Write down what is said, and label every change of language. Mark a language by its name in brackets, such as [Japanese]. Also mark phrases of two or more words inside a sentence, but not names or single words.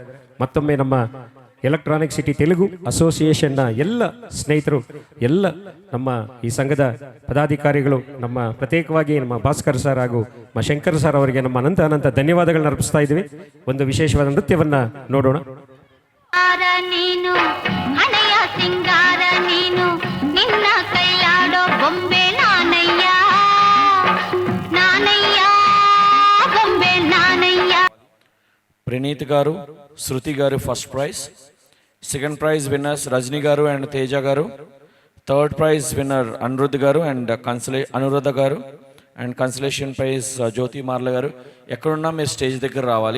[Kannada] ಮತ್ತೊಮ್ಮೆ ನಮ್ಮ ಎಲೆಕ್ಟ್ರಾನಿಕ್ ಸಿಟಿ ತೆಲುಗು ಅಸೋಸಿಯೇಷನ್ನ ಎಲ್ಲ ಸ್ನೇಹಿತರು, ಎಲ್ಲ ನಮ್ಮ ಈ ಸಂಘದ ಪದಾಧಿಕಾರಿಗಳು, ನಮ್ಮ ಪ್ರತ್ಯೇಕವಾಗಿ ನಮ್ಮ ಭಾಸ್ಕರ್ ಸರ್ ಹಾಗೂ ನಮ್ಮ ಶಂಕರ್ ಸರ್ ಅವರಿಗೆ ನಮ್ಮ ಅನಂತ ಧನ್ಯವಾದಗಳನ್ನ ಅರ್ಪಿಸ್ತಾ ಇದ್ದೀವಿ. ಒಂದು ವಿಶೇಷವಾದ ನೃತ್ಯವನ್ನ ನೋಡೋಣ. ನೀನು ಹಣೆಯ ಸಿಂಗಾರ, ನೀನು ನಿನ್ನ ಕೈಯಾಡೋ ಬೊಂಬೆ ನಾನಯ್ಯ, ನಾನಯ್ಯ ಬೊಂಬೆ ನಾನಯ್ಯ. [Telugu] ప్రణీత్ గారు, శృతి గారు [English] first prize. second prize winners [Telugu] రజనీ గారు అండ్ తేజ గారు. [English] third prize winner [Telugu] అనిరుద్ధ్ గారు అండ్ అనురుద్ధ గారు. [English] and consolation prize [Telugu] జ్యోతి మార్ల గారు. ఎక్కడున్నా మీరు స్టేజ్ దగ్గర రావాలి.